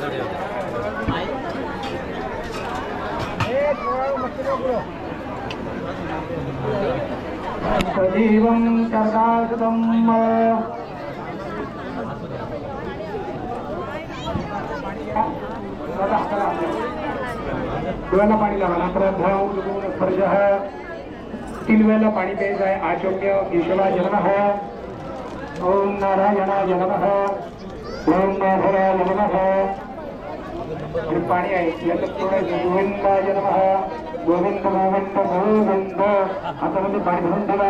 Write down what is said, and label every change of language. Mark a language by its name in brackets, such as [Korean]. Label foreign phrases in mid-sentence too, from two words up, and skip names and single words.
[Sanskrit] सजीवम शारदा शतम. [Marathi] डोळ्याला पाणी लावा. स्पर्श. 3 वेळेला पाणी प्यायचं आहे. [Sanskrit] आचम्य केशवाय नमः. ओम नारायणाय नमः. ओम माधवाय नमः. [Marathi] हे पाणी आहे याच्यात सोडायचं. [Sanskrit] गोविंदाय नमः. गोविंद गोविंद गोविंद. [Marathi] हातामध्ये पाणी भरून ठेवा.